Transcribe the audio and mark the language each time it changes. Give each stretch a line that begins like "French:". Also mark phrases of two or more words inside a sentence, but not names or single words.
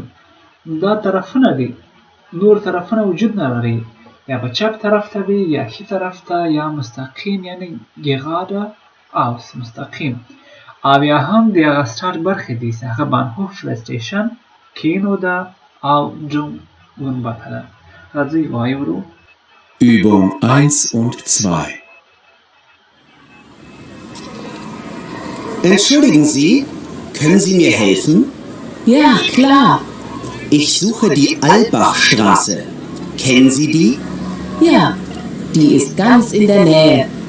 Pashto: دا طرفونه دي، نور طرفونه وجود نه لري، یا به چپ طرف ته وي یا ښي طرف ته، یا مستقیم یعنې geradeaus مستقیم. او یا هم د هغه سټارټ برخې دي چې هغه بانهوف سټیشن، کینو ده او دوم ګنبده ده. راځئ وایورو.
German: Übung 1 und 2. Entschuldigen Sie, können Sie mir helfen? Ja, klar. Ich suche die Albachstraße. Kennen Sie die? Ja, die ist ganz in der Nähe.